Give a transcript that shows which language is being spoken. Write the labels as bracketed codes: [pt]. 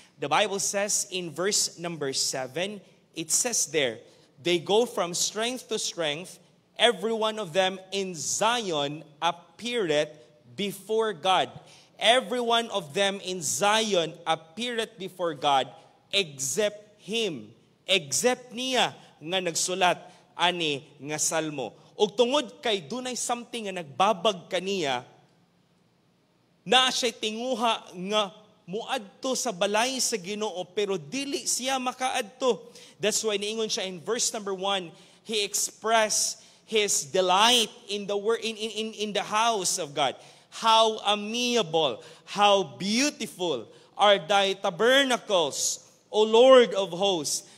[en] The Bible says in verse number 7, it says there, they go from strength to strength, every one of them in Zion appeareth before God. Every one of them in Zion appeareth before God, except him. [ceb] Except niya nga nagsulat ani nga salmo. Ug tungod kay dunay something nga nagbabag kaniya, na siya tinguha nga muadto sa balay sa Ginoo pero dili siya makaadto. [en] That's why [ceb] niingon siya [en] in verse number 1, he expressed his delight in the house of God. How amiable, how beautiful are thy tabernacles, O Lord of hosts.